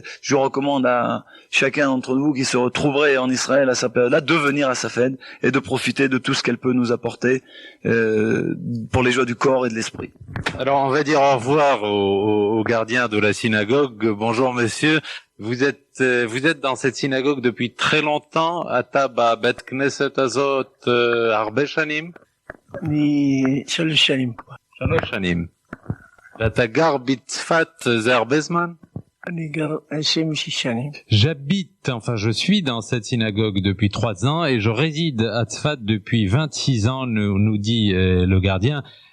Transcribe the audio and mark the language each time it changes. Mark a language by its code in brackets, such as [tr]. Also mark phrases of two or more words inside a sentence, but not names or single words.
[fr] Je recommande à chacun d'entre vous qui se retrouverait en Israël à sa période-là de venir à Safed et de profiter de tout ce qu'elle peut nous apporter pour les joies du corps et de l'esprit. Alors on va dire au revoir au gardien de la synagogue. Bonjour monsieur, vous êtes dans cette synagogue depuis très longtemps, [he] אתה בבית כנסת הזאת הרבה שנים? מ3 שנים כבר. 3 שנים. ואתה גר בצפת זה הרבה זמן? [fr] Je suis dans cette synagogue depuis 3 ans et je réside à Tzfat depuis 26 ans, nous dit le gardien.